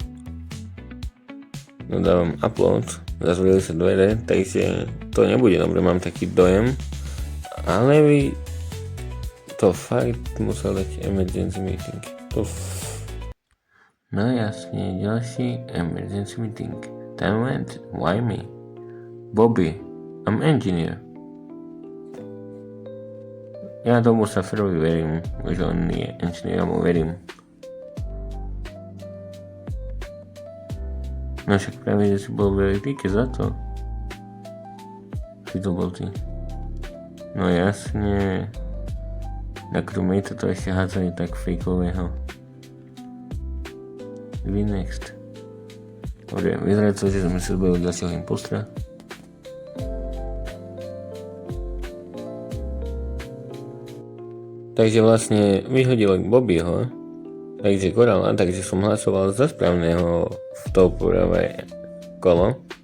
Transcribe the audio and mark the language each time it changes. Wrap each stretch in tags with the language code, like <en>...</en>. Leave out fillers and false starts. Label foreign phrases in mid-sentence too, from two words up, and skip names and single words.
<sk>No dávam upload, zazvorili sa dvere, takže to nebude dobre, mám taký dojem, ale by to fakt musel dať</sk> <en>emergency meeting.</en> <sk>No jasne, ďalší</sk> <en>emergency meeting. Time went, why me? Bobby, I'm engineer.</en> <sk>Ja tomu Sufferovi verím, že on je engineer, ja mu verím. No však práve, že si bol veľmi píke za to. Si to bol ty. No jasne. Na crewmate to ešte hádzali tak fejkového.</sk> <en>Be next.</en> <sk>Dobre, vyzerá to, že sme sa zbavili ďalšieho impostra. Takže vlastne vyhodil Bobbyho, takže Korala, takže som hlasoval za správneho v to prvé kolo.</sk>